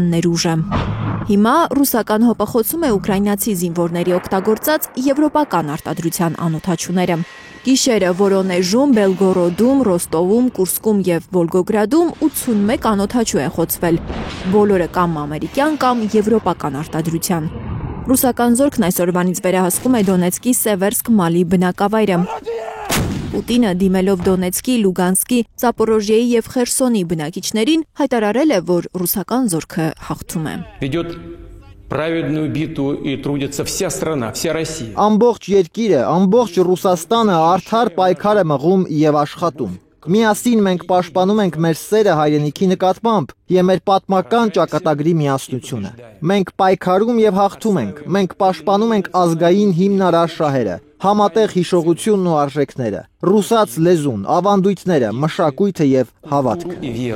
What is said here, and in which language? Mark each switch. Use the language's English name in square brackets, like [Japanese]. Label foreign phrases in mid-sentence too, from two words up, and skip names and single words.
[Armenian] ներուժը։ Հիմա ռուսական հոպախոցում է ուկրաինացի զինվորների օգտագործած եվրոպական արտադրության անօդաչուները։ Գիշերը Որոնեժում, Բելգորոդում, Ռոստովում, Կուրսկում եւ Վոլգոգրադում 81 անօդաչու է խոցվել։ Բոլորը կամ ամերիկյան կամ եվրոպական արտադրության։ Ռուսական զորքն այսօրվանից վերահսկում է Դոնեցկի Սևերսկ-Մալի բնակավայրը։ Պուտինը դիմելով Դոնեցկի, Լուգանսկի, Զապորոժիեի եւ Խերսոնի բնակիչներին հայտարարել է, որ ռուսական զորքը հաղթում է։ [Russian] Праведную битву и трудится вся страна, вся Россия. [Armenian] Ամբողջ երկիրը, ամբողջ Ռուսաստանը արդար պայքար է մղում եւ աշխատում։ Միասին մենք պաշտպանում ենք մեր սերը հայրենիքի նկատմամբ եւ մեր պատմական ճակատագրի միասնությունը։ Մենք պայքարում եւ հաղթում ենք։ Մենք պաշտպանում ենք ազգային հիմնարար շահերը, համատեղ հիշողությունն ու արժեքները, ռուսաց լեզուն, ավանդույթները, մշակույթը եւ հավատքը։